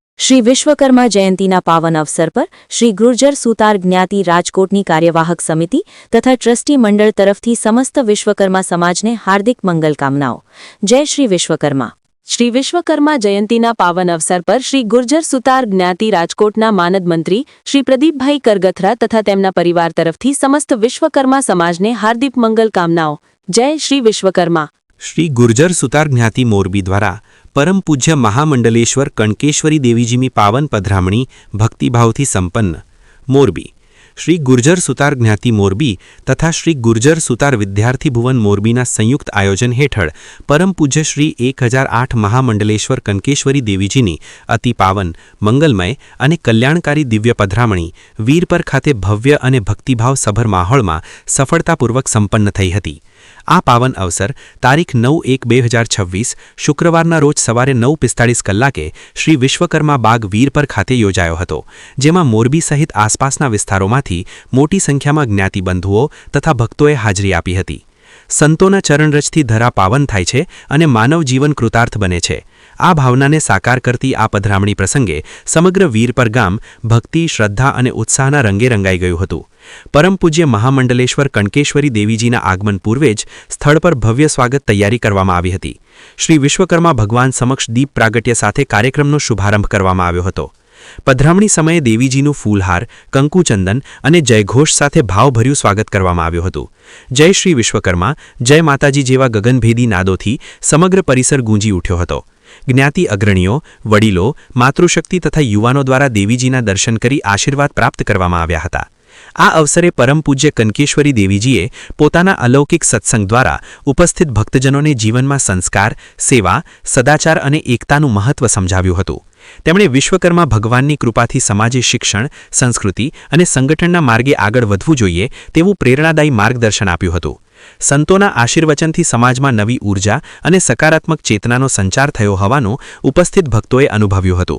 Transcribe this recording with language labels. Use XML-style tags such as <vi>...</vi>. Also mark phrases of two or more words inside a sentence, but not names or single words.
<gu>શ્રી વિશ્વકર્મા જયંતીના પાવન અવસર પર શ્રી ગુર્જર સુતાર જ્ઞાતિ રાજકોટની કાર્યવાહક સમિતિ તથા ટ્રસ્ટી મંડળ તરફથી સમસ્ત વિશ્વકર્મા સમાજને હાર્દિક મંગલકામનાઓ। જય શ્રી વિશ્વકર્મા। શ્રી વિશ્વકર્મા જયંતીના પાવન અવસર પર શ્રી ગુર્જર સુતાર જ્ઞાતિ રાજકોટના માનદ મંત્રી શ્રી પ્રદીપભાઈ કરગથરા તથા તેમના પરિવાર તરફથી સમસ્ત વિશ્વકર્મા સમાજને હાર્દિક મંગલકામનાઓ। જય શ્રી વિશ્વકર્મા। શ્રી ગુર્જર સુતાર જ્ઞાતિ મોરબી દ્વારા પરમ પૂજ્ય મહામંડલેશ્વર કણકેશ્વરી દેવીજીમી પાવન પધરામણી ભક્તિભાવથી સંપન્ન। મોરબી શ્રી ગુર્જર સુતાર જ્ઞાતિ મોરબી તથા શ્રી ગુર્જર સુતાર વિદ્યાર્થી ભુવન મોરબીના સંયુક્ત આયોજન હેઠળ પરમ પૂજ્ય શ્રી 1008 મહામંડલેશ્વર કણકેશ્વરી દેવીજીની અતિ પાવન મંગલમય અને કલ્યાણકારી દિવ્ય પધરામણી વીરપર ખાતે ભવ્ય અને ભક્તિભાવ સભર માહોળમાં સફલતાપૂર્વક સંપન્ન થઈ હતી। આ પાવન અવસર તારીખ 9/1/2026 શુક્રવારના રોજ સવારે 9:45 કલાકે શ્રી વિશ્વકર્મા બાગ વીરપર ખાતે યોજાયો હતો, જેમાં મોરબી સહિત આસપાસના વિસ્તારોમાંથી મોટી સંખ્યામાં જ્ઞાતિબંધુઓ તથા ભક્તોએ હાજરી આપી હતી। સંતોના ચરણરજથી ધરા પાવન થાય છે અને માનવ જીવન કૃતાર્થ બને છે। આ ભાવનાને સાકાર કરતી આ પધરામણી પ્રસંગે સમગ્ર વીરપર ગામ ભક્તિ, શ્રદ્ધા અને ઉત્સાહના રંગે રંગાઈ ગયું હતું। પરમ પૂજ્ય મહામંડલેશ્વર કણકેશ્વરી દેવીજીના આગમન પૂર્વે જ સ્થળ પર ભવ્ય સ્વાગત તૈયારી કરવામાં આવી હતી। શ્રી વિશ્વકર્મા ભગવાન સમક્ષ દીપ પ્રાગટ્ય સાથે કાર્યક્રમનો શુભારંભ કરવામાં આવ્યો હતો। પધરામણી સમયે દેવીજીનું ફૂલહાર, કંકુચંદન અને જયઘોષ સાથે ભાવભર્યું સ્વાગત કરવામાં આવ્યું હતું। જય શ્રી વિશ્વકર્મા, જય માતાજી જેવા ગગનભેદી નાદોથી સમગ્ર પરિસર ગૂંજી ઉઠ્યો હતો। જ્ઞાતિ અગ્રણીઓ, વડીલો, માતૃશક્તિ તથા યુવાનો દ્વારા દેવીજીના દર્શન કરી આશીર્વાદ પ્રાપ્ત કરવામાં આવ્યા હતા। આ અવસરે પરમ પૂજ્ય કણકેશ્વરી દેવીજીએ પોતાના અલૌકિક સત્સંગ દ્વારા ઉપસ્થિત ભક્તજનોને જીવનમાં સંસ્કાર, સેવા, સદાચાર અને એકતાનું મહત્વ સમજાવ્યું હતું। તેમણે વિશ્વકર્મા ભગવાનની કૃપાથી સમાજે શિક્ષણ, સંસ્કૃતિ અને સંગઠનના માર્ગે આગળ વધવું જોઈએ તેવું પ્રેરણાદાયી માર્ગદર્શન આપ્યું હતું। સંતોના આશીર્વચનથી સમાજમાં નવી ઊર્જા અને સકારાત્મક ચેતનાનો સંચાર થયો હોવાનું ઉપસ્થિત ભક્તોએ અનુભવ્યું હતું।</gu>